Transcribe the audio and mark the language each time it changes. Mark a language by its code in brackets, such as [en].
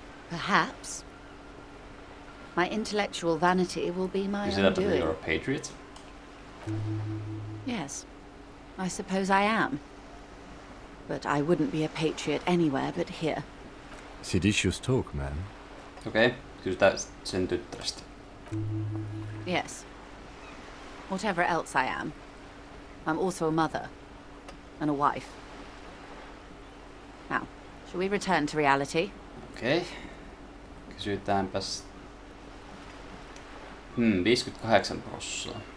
[en] Perhaps. My intellectual vanity will be my Is it that undoing. you're a patriot? Yes, I suppose I am. But I wouldn't be a patriot anywhere but here. Seditious talk, man. [fi] Okei, kysytään sen tyttärestä. [en] Yes. Whatever else I am, I'm also a mother and a wife. Now, shall we return to reality? [fi] Okei. Kysytäänpäs. [en] 58%.